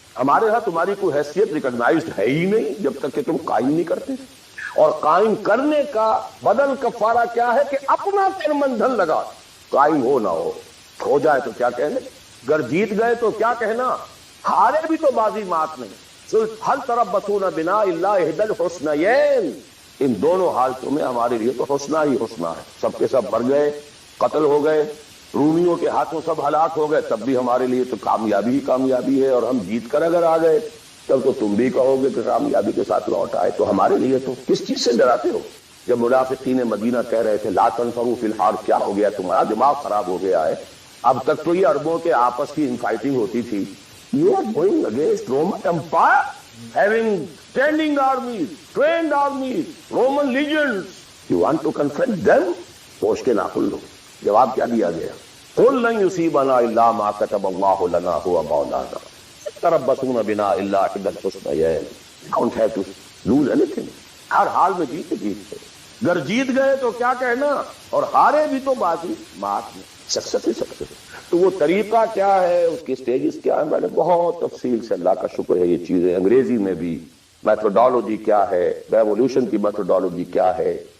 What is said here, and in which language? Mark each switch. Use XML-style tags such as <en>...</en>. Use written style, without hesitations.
<ur>ہمارے ہاں تمہاری کوئی حیثیت ریکگنائزڈ ہے ہی نہیں جب تک کہ تم قائم نہیں کرتے. اور قائم کرنے کا بدل کفارہ کیا ہے کہ اپنا تن من دھن لگا. قائم ہو نہ ہو جائے تو کیا کہنے، گر جیت گئے تو کیا کہنا، ہارے بھی تو بازی مات نہیں.</ur> <ar>هل تربصون بنا الا احدى الحسنيين.</ar> <ur>ان دونوں حالتوں میں ہمارے لیے تو حسنہ ہی حسنہ ہے. سب کے سب مر گئے، قتل ہو گئے، رومیوں کے ہاتھوں سب ہلاک ہو گئے، تب بھی ہمارے لیے تو کامیابی ہی کامیابی ہے. اور ہم جیت کر اگر آ گئے تب تو تم بھی کہو گے کہ کامیابی کے ساتھ لوٹ آئے. تو ہمارے لیے تو کس چیز سے ڈراتے ہو. جب منافقین مدینہ کہہ رہے تھے</ur> <ar>لا تنفروا فی الحار،</ar> <ur>کیا ہو گیا تمہارا دماغ خراب ہو گیا ہے؟ اب تک تو یہ عربوں کے آپس کی انفائٹنگ ہوتی تھی.</ur> <en>You are going against Roman Empire, having standing armies, trained armies, Roman legions. You want to confront them?</en> <ur>پوچھ کے ناخن لو. جواب کیا دیا گیا؟</ur> <ar>قُلْ لَن يُصِيبَنَا إِلَّا مَا كَتَبَ اللَّهُ لَنَا هُوَ مَوْلَانَا تَرَبَّصُونَ بِنَا إِلَّا إِحْدَى الْحُسْنَيَيْنِ.</ar> <en>You don't have to lose anything.</en> <ur>ہر حال میں جیتے. اگر جیت گئے تو کیا کہنا، اور ہارے بھی تو بازی مات میں سکسس ہی سکسس. تو وہ طریقہ کیا ہے، اس کے سٹیجز کیا ہے، میں نے بہت تفصیل سے، اللہ کا شکر ہے، یہ چیزیں انگریزی میں بھی میتھڈالوجی کیا ہے، ریولیوشن کی میتھڈالوجی کیا ہے.</ur>